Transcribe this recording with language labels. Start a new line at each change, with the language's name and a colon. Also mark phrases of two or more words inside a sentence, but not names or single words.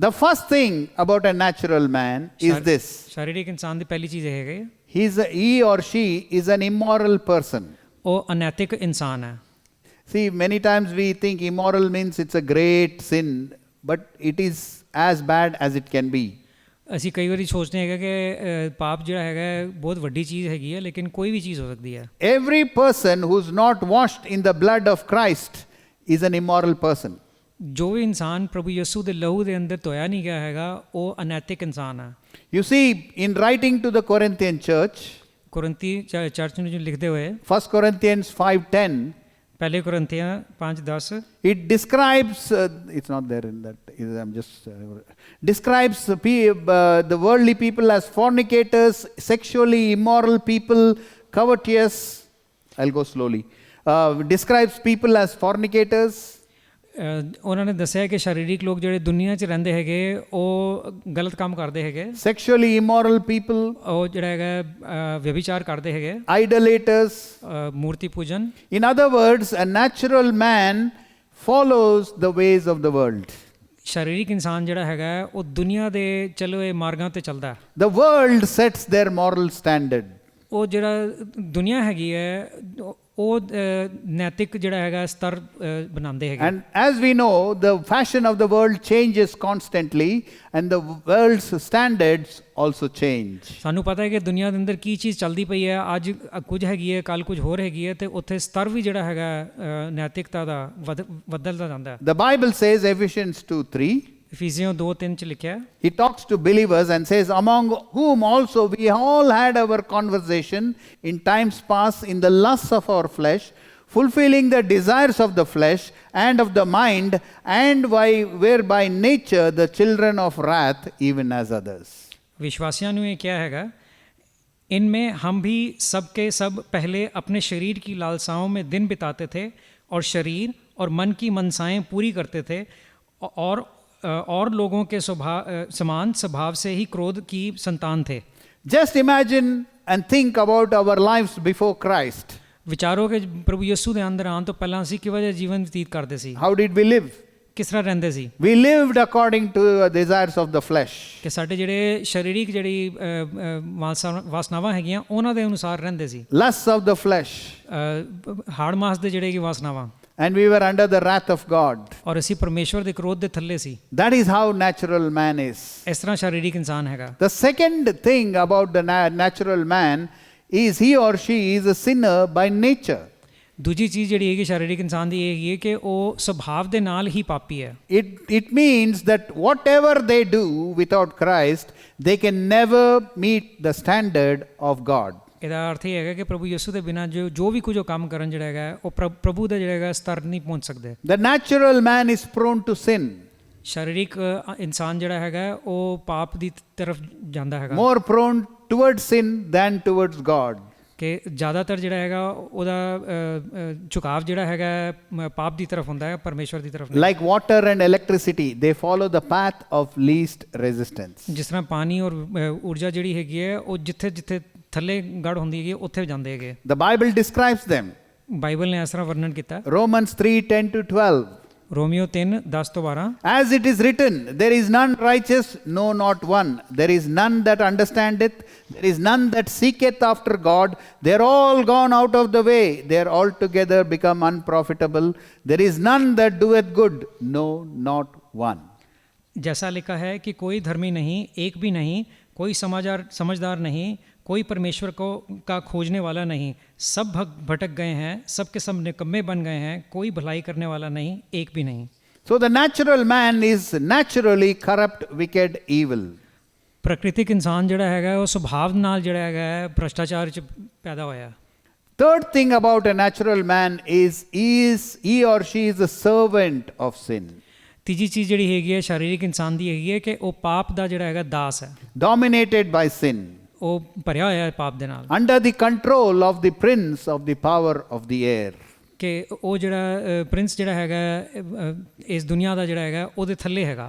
English: The first thing about a natural man is this.
Punjabi: ਸਰੀਰਿਕ ਇਨਸਾਨ ਦੀ ਪਹਿਲੀ ਚੀਜ਼ ਇਹ ਹੈ
English: He or she is an immoral person.
Punjabi: ਉਹ ਅਨੈਤਿਕ ਇਨਸਾਨ ਹੈ।
English: See, many times we think immoral means it's a great sin, but it is as bad as it can be.
Punjabi: ਅਸੀਂ ਕਈ ਵਾਰੀ ਸੋਚਦੇ ਹੈਗਾ ਕਿ ਪਾਪ ਜਿਹੜਾ ਹੈਗਾ ਬਹੁਤ ਵੱਡੀ ਚੀਜ਼ ਹੈਗੀ ਹੈ, ਲੇਕਿਨ ਕੋਈ ਵੀ ਚੀਜ਼ ਹੋ ਸਕਦੀ ਹੈ।
English: Every person who's not washed in the blood of Christ is an immoral person.
Punjabi: ਜੋ ਵੀ ਇਨਸਾਨ ਪ੍ਰਭੂ ਯਿਸੂ ਦੇ ਲਹੂ ਦੇ ਅੰਦਰ ਧੋਇਆ ਨਹੀਂ ਗਿਆ ਹੈਗਾ ਉਹ ਅਨੈਤਿਕ ਇਨਸਾਨ ਹੈ।
English: You see, in writing to the Corinthian church,
Punjabi: ਕੁਰਿੰਥੀ ਚਰਚ ਨੂੰ ਲਿਖਦੇ ਹੋਏ
English: 1 Corinthians 5:10,
Punjabi: ਪਹਿਲੇ ਕੁਰਿੰਥੀਆਂ 5:10
English: it describes, it's not there in that, I'm just, describes the worldly people as fornicators, sexually immoral people, covetous. I'll go slowly. Describes people as fornicators.
Punjabi: ਉਹਨਾਂ ਨੇ ਦੱਸਿਆ ਕਿ ਸਰੀਰਿਕ ਲੋਕ ਜਿਹੜੇ ਦੁਨੀਆ 'ਚ ਰਹਿੰਦੇ ਹੈਗੇ ਉਹ ਗਲਤ ਕੰਮ ਕਰਦੇ ਹੈਗੇ।
English: Sexually immoral people.
Punjabi: ਉਹ ਜਿਹੜਾ ਹੈਗਾ ਵਿਅਭਿਚਾਰ ਕਰਦੇ ਹੈਗੇ।
English: Idolaters.
Punjabi: ਮੂਰਤੀ ਪੂਜਨ।
English: In other words, a natural man follows the ways of the world.
Punjabi: ਸਰੀਰਿਕ ਇਨਸਾਨ ਜਿਹੜਾ ਹੈਗਾ ਉਹ ਦੁਨੀਆ ਦੇ ਚਲੇ ਮਾਰਗਾਂ ਤੇ ਚੱਲਦਾ।
English: The world sets their moral standard.
Punjabi: ਉਹ ਜਿਹੜਾ ਦੁਨੀਆ ਹੈਗੀ ਹੈ ਉਹ ਨੈਤਿਕ ਜਿਹੜਾ ਹੈਗਾ ਸਤਰ ਬਣਾਉਂਦੇ ਹੈਗੇ।
English: And as we know, the fashion of the world changes constantly, and the world's standards also change.
Punjabi: ਸਾਨੂੰ ਪਤਾ ਹੈ ਕਿ ਦੁਨੀਆ ਦੇ ਅੰਦਰ ਕੀ ਚੀਜ਼ ਚੱਲਦੀ ਪਈ ਹੈ, ਅੱਜ ਕੁਝ ਹੈਗੀ ਹੈ, ਕੱਲ ਕੁਝ ਹੋਰ ਹੈਗੀ ਹੈ, ਤੇ ਉੱਥੇ ਸਤਰ ਵੀ ਜਿਹੜਾ ਹੈਗਾ ਨੈਤਿਕਤਾ ਦਾ ਬਦਲਦਾ ਜਾਂਦਾ ਹੈ।
English: The Bible says, Ephesians 2:3,
Punjabi: ਇਫੀਸੀਆਂ 2:3 ਚ ਲਿਖਿਆ ਹੈ,
English: he talks to believers and says, among whom also we all had our conversation in times past in the lusts of our flesh, fulfilling the desires of the flesh and of the mind, and were by nature the children of wrath, even as others.
Hindi: विश्वासियों ने क्या हैगा, इनमें हम भी सब के सब पहले अपने शरीर की लालसाओं में दिन बिताते थे और शरीर और मन की मनसाएं पूरी करते थे और लोगों के समान स्वभाव से ही क्रोध की संतान थे।
English: Just imagine and think about our lives before Christ.
Hindi: विचारो कि प्रभु यीशु
Punjabi: ਦੇ ਅੰਦਰ ਆਉਣ ਤੋਂ ਪਹਿਲਾਂ ਅਸੀਂ ਕਿਵੇਂ ਜਿਹਾ ਜੀਵਨ ਬਤੀਤ ਕਰਦੇ ਸੀ।
English: How did we live?
Punjabi: ਕਿਸ ਤਰ੍ਹਾਂ ਰਹਿੰਦੇ ਸੀ?
English: We lived according to the desires of the flesh.
Punjabi: ਕਿ ਸਾਡੇ ਜਿਹੜੇ ਸਰੀਰਿਕ ਜਿਹੜੀ ਵਾਸਨਾਵਾਂ ਹੈਗੀਆਂ ਉਹਨਾਂ ਦੇ ਅਨੁਸਾਰ ਰਹਿੰਦੇ ਸੀ।
English: Lusts of the flesh.
Punjabi: ਹਾੜ ਮਾਸ ਦੇ ਜਿਹੜੇ ਕੀ ਵਾਸਨਾਵਾਂ।
English: And we were under the wrath of God.
Punjabi: ਔਰ ਅਸੀਂ ਪਰਮੇਸ਼ਵਰ ਦੇ ਕ੍ਰੋਧ ਦੇ ਥੱਲੇ ਸੀ।
English: That is how natural man is.
Punjabi: ਇਸ ਤਰ੍ਹਾਂ ਸਰੀਰਿਕ ਇਨਸਾਨ ਹੈਗਾ।
English: The second thing about the natural man is he or she is a sinner by nature.
Punjabi: ਦੂਜੀ ਚੀਜ਼ ਜਿਹੜੀ ਹੈਗੀ ਸਰੀਰਿਕ ਇਨਸਾਨ ਦੀ ਇਹ ਹੈਗੀ ਹੈ ਕਿ ਉਹ ਸੁਭਾਵ ਦੇ ਨਾਲ ਹੀ ਪਾਪੀ ਹੈ।
English: It means that whatever they do without Christ, they can never meet the standard of God.
Punjabi: ਇਹਦਾ ਅਰਥ ਇਹ ਹੈਗਾ ਕਿ ਪ੍ਰਭੂ ਯਿਸੂ ਦੇ ਬਿਨਾਂ ਜੋ ਵੀ ਕੁਝ ਉਹ ਕੰਮ ਕਰਨ ਜਿਹੜਾ ਹੈਗਾ ਉਹ ਪ੍ਰਭੂ ਦਾ ਜਿਹੜਾ ਹੈਗਾ ਸਤਰ ਨਹੀਂ ਪਹੁੰਚ ਸਕਦੇ।
English: The natural man is prone to sin.
Punjabi: ਸਰੀਰਿਕ ਇਨਸਾਨ ਜਿਹੜਾ ਹੈਗਾ ਉਹ ਪਾਪ ਦੀ ਤਰਫ ਜਾਂਦਾ ਹੈਗਾ।
English: More prone towards sin than towards God.
Punjabi: ਕਿ ਜ਼ਿਆਦਾਤਰ ਜਿਹੜਾ ਹੈਗਾ ਉਹਦਾ ਝੁਕਾਵ ਜਿਹੜਾ ਹੈਗਾ ਪਾਪ ਦੀ ਤਰਫ ਹੁੰਦਾ ਹੈ, ਪਰਮੇਸ਼ਵਰ ਦੀ ਤਰਫ ਨਹੀਂ।
English: Like water and electricity, they follow the path of least resistance.
Punjabi: ਜਿਸ ਤਰ੍ਹਾਂ ਪਾਣੀ ਔਰ ਊਰਜਾ ਜਿਹੜੀ ਹੈਗੀ ਹੈ ਉਹ ਜਿੱਥੇ ਜਿੱਥੇ ਥੱਲੇ ਗੜ ਹੁੰਦੀ ਹੈਗੀ ਉੱਥੇ ਜਾਂਦੇ ਹੈਗੇ।
English: The Bible describes them.
Punjabi: ਬਾਈਬਲ ਨੇ ਇਸ ਤਰ੍ਹਾਂ ਵਰਣਨ ਕੀਤਾ।
English: Romans 3:10-12.
Punjabi: ਰੋਮੀਓ 3:10-12
English: As it is written, there is none righteous, no, not one. There is none that understandeth. There is none that seeketh after God. They are all gone out of the way. They are altogether become unprofitable. There is none that doeth good, no, not one.
Hindi: जैसा लिखा है कि कोई धर्मी नहीं, एक भी नहीं, कोई समझदार नहीं, कोई परमेश्वर को का खोजने वाला नहीं, सब भटक गए हैं, सब के सब निकम्मे बन गए हैं, कोई भलाई करने वाला नहीं, एक भी नहीं।
English: So the natural man is naturally corrupt, wicked, evil.
Hindi: प्राकृतिक इंसान
Punjabi: ਜਿਹੜਾ ਹੈਗਾ ਉਹ ਸੁਭਾਵ ਨਾਲ ਜਿਹੜਾ ਹੈਗਾ ਭ੍ਰਸ਼ਟਾਚਾਰ ਚ ਪੈਦਾ ਹੋਇਆ।
English: Third thing about a natural man is he or she is a servant of sin.
Punjabi: ਤੀਜੀ ਚੀਜ਼ ਜਿਹੜੀ ਹੈਗੀ ਹੈ ਸਰੀਰਕ ਇਨਸਾਨ ਦੀ ਹੈਗੀ ਹੈ ਕਿ ਉਹ ਪਾਪ ਦਾ ਜਿਹੜਾ ਹੈਗਾ ਦਾਸ ਹੈ।
English: Dominated by sin.
Punjabi: ਉਹ ਭਰਿਆ ਹੋਇਆ ਹੈ ਪਾਪ ਦੇ ਨਾਲ।
English: Under the control of the prince of the power of the air.
Punjabi: ਕਿ ਉਹ ਜਿਹੜਾ ਪ੍ਰਿੰਸ ਜਿਹੜਾ ਹੈਗਾ ਇਸ ਦੁਨੀਆ ਦਾ ਜਿਹੜਾ ਹੈਗਾ ਉਹਦੇ ਥੱਲੇ ਹੈਗਾ।